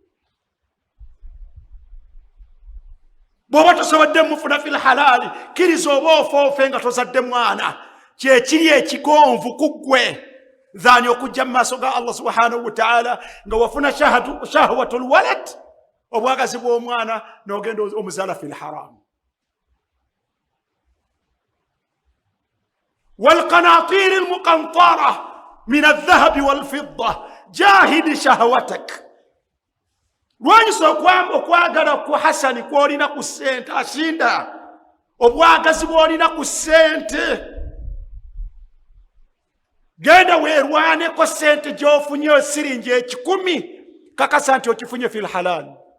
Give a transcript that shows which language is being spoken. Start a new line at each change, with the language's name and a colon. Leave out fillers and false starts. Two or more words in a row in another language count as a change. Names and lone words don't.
Ganda: Bw'oba tosobodde mufuna
Arabic: في الحلال,
Ganda: kkiriza oba ofoofe nga tozadde mwana, kyekiri ekigonvu ku ggwe zaani okujja mu maaso ga
Arabic: الله سبحانه وتعالى
Ganda: nga wafuna
Arabic: شهوة الولد,
Ganda: obwagazi bw'omwana n'ogenda omuzaala
Arabic: في الحرام. والقناطير المقنطرة من الذهب والفضة جاهد شهوتك.
Ganda: Lwanyisa okwagala ku Hasani kwolina ku ssente ashinda obwagazi bwolina ku ssente. Genda weerwaneko ssente gy'ofunye siringi 10 kakasa nti okifunye
Arabic: في الحلال.